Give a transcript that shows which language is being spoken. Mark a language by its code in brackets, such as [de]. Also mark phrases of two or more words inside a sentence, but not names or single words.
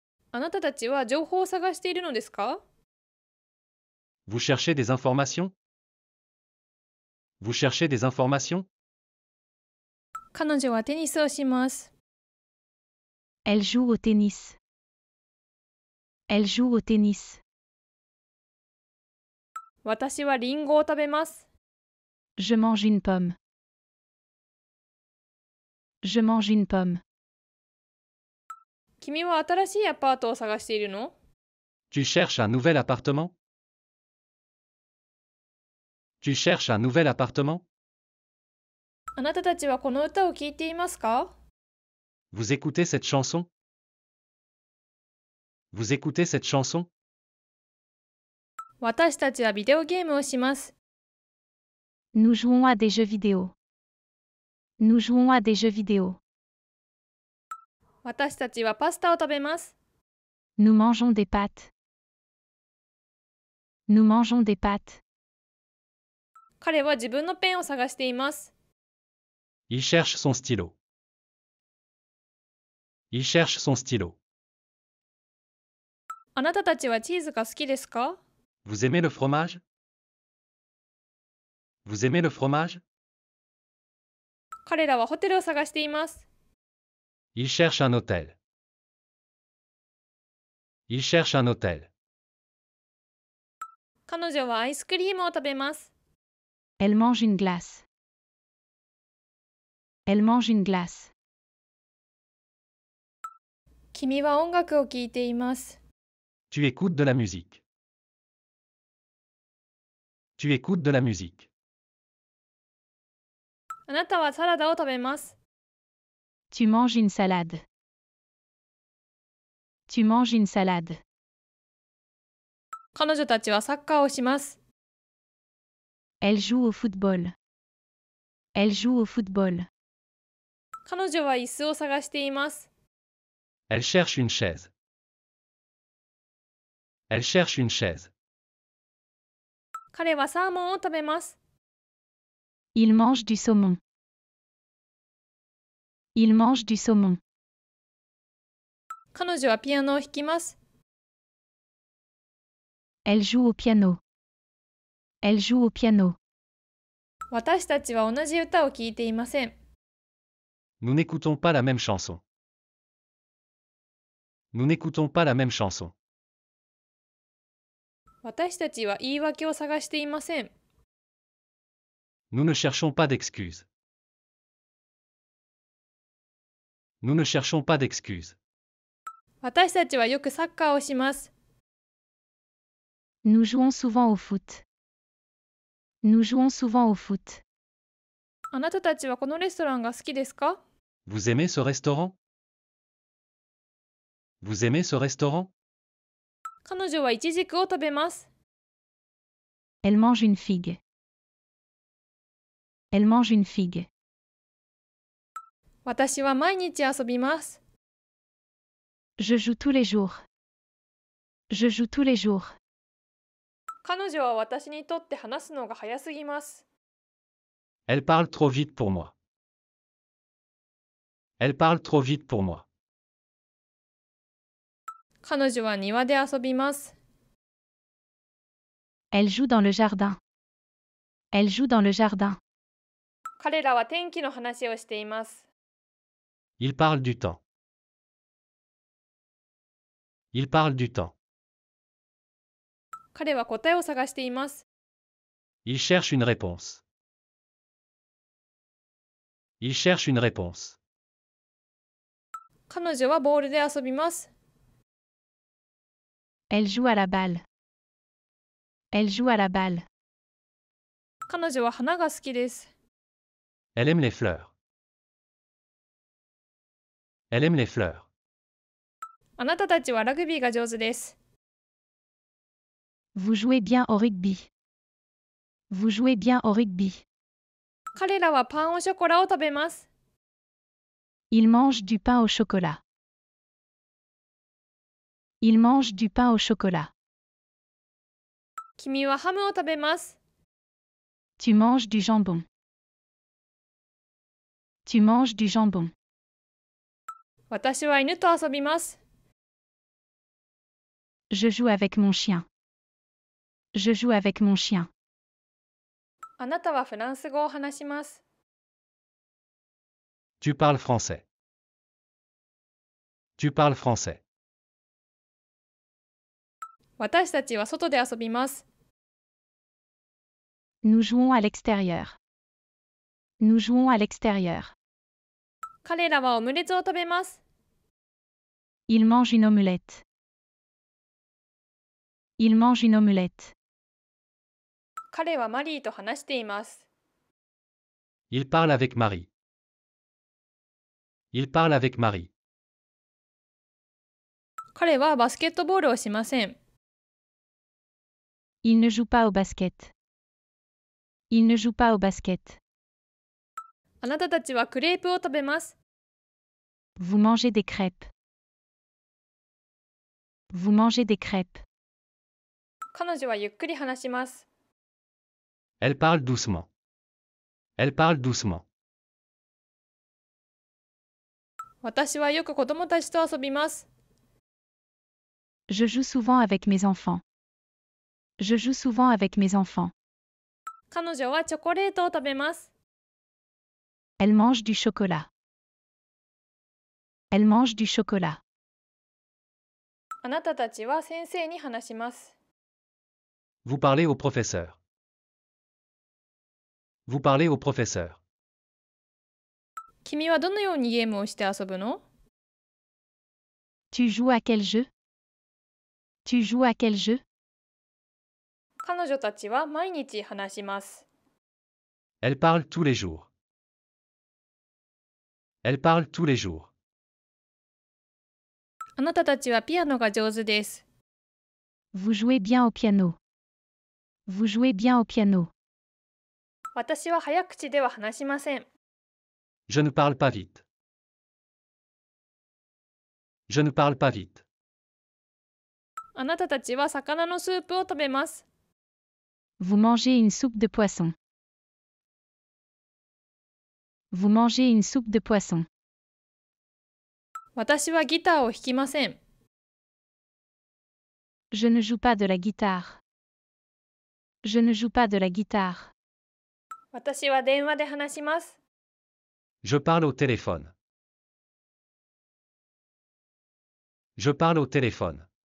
[ja] あなたたちは情報を探しているのですか？ [fr] Vous cherchez des informations? Vous cherchez des informations? [ja] 彼女はテニスをします。 [fr] Elle joue au tennis. Elle joue au tennis. [ja] 私はリンゴを食べます。 [fr] Je mange une pomme. Je mange une pomme. [ja] 君は新しいアパートを探しているの？ [fr] Tu cherches un nouvel appartement? Tu cherches un nouvel appartement? [ja] あなたたちはこの歌を聴いていますか？ [fr] Vous écoutez cette chanson? Vous écoutez cette chanson? [ja] 私たちはビデオゲームをします。 [fr] Nous jouons à des jeux vidéo. Nous jouons à des jeux vidéo. [ja] 私たちはパスタを食べます。 [fr] Nous mangeons des pâtes. Nous mangeons des pâtes. [ja] 彼は自分のペンを探しています。 [fr] Il cherche son stylo. Il cherche son stylo. [ja] あなたたちはチーズが好きですか？ [fr] Vous aimez le fromage? Vous aimez le fromage? [ja] 彼らはホテルを探しています。 [fr] Il cherche un hôtel. Il cherche un hôtel. [ja] 彼女はアイスクリームを食べます。 [fr] Elle mange une glace. Elle mange une glace. [ja] 君は音楽を聴いています。 [fr] Tu écoutes de la musique. Tu écoutes de la musique. [ja] あなたはサラダを食べます。 [fr] Tu manges une salade. Tu manges une salade. [ja] 彼女たちはサッカーをします。 [fr] Elle joue au football. Elle joue au football. [ja] 彼女は椅子を探しています。 [fr] Elle cherche une chaise. Elle cherche une chaise. [ja] 彼はサーモンを食べます。 [fr] Il mange du saumon. Il mange du saumon. [ja] 彼女はピアノを弾きます。 [fr] Elle joue au piano. Elle joue au piano. [ja] 私たちは同じ歌を聴いていません。 [fr] Nous n'écoutons pas la même chanson. Nous n'écoutons pas la même chanson. [ja] 私たちは言い訳を探していません。 [fr] Nous ne cherchons pas d'excuses. Nous ne cherchons pas d'excuses. [ja] 私たちはよくサッカーをします。 [fr] Nous jouons souvent au foot. Nous jouons souvent au foot. [ja] あなたたちはこのレストランが好きですか？ [fr] Vous aimez ce restaurant? Vous aimez ce restaurant? [ja] 彼女はイチジクを食べます。 [fr] Elle mange une figue. Elle mange une figue. [ja] 私は毎日遊びます。 [fr] Je joue tous les jours. Je joue tous les jours. [ja] 彼女は私にとって話すのが早すぎます。 [fr] Elle parle trop vite pour moi. Elle parle trop vite pour moi. [ja] 彼女は庭で遊びます。 [fr] Elle joue dans le jardin. Elle joue dans le jardin. [ja] 彼らは天気の話をしています。 [fr] Il parle du temps. Il parle du temps. [ja] 彼は答えを探しています。 [fr] Il cherche une réponse. Il cherche une réponse. [ja] 彼女はボールで遊びます。 [fr] Elle joue à la balle. Elle joue à la balle. [ja] 彼女は花が好きです。 [fr] Elle aime les fleurs. Elle aime les fleurs. [ja] あなたたちはラグビーが上手です。 [fr] Vous jouez bien au rugby. Vous jouez bien au rugby. [ja] 彼らはパンオショコラを食べます。 [fr] Il mange du pain au chocolat. Il mange du pain au chocolat. [ja] 君はハムを食べます。 [fr] Tu manges du jambon. Tu manges du jambon. [ja] 私は犬と遊びます。 [fr] Je joue avec mon chien. Je joue avec mon chien. [ja] あなたはフランス語を話します。 [fr] Tu parles français. Tu parles français. [ja] 私たちは外で遊びます。 [fr] Nous jouons à l'extérieur. Nous jouons à l'extérieur. [ja] 彼らはオムレツを食べます。 [fr] Il mange une omelette. Il mange une omelette. [ja] 彼はマリーと話しています。 [fr] Il parle avec Marie. Il parle avec Marie. [ja] 彼はバスケットボールをしません。 [fr] Il ne joue pas au basket. Il ne joue pas au basket. [ja] あなたたちはクレープを食べます。 [fr] Vous mangez des crêpes. Vous mangez des crêpes. [ja] 彼女はゆっくり話します。 [fr] Elle parle doucement. Elle parle doucement. [ja] 私はよく子供たちと遊びます。 [fr] Je joue souvent avec mes enfants. Je joue souvent avec mes enfants. [ja] 彼女はチョコレートを食べます。 [fr] Elle mange du chocolat. Elle mange du chocolat. [ja] あなたたちは先生に話します。 [fr] Vous parlez au professeur. Vous parlez au professeur. [ja] 君はどのようにゲームをして遊ぶの？ [fr] Tu joues à quel jeu? Tu joues à quel jeu? [ja] 彼女たちは毎日話します。 [fr] Elle parle tous les jours. Elle parle tous les jours. [ja] あなたたちはピアノが上手です。 [fr] Vous jouez bien au piano. Vous jouez bien au piano. [ja] 私は早口では話しません。 [fr] Je ne parle pas vite. Je ne parle pas vite. [ja] あなたたちは魚のスープを食べます。 [fr] Vous mangez une soupe de poisson. Vous mangez une soupe de poisson. [ja] 私はギターを弾きません。 [fr] Je ne joue pas de la guitare. Je ne joue pas de la guitare. [ja] 私は電話で話します。 [fr] Je parle au téléphone. Je parle au téléphone.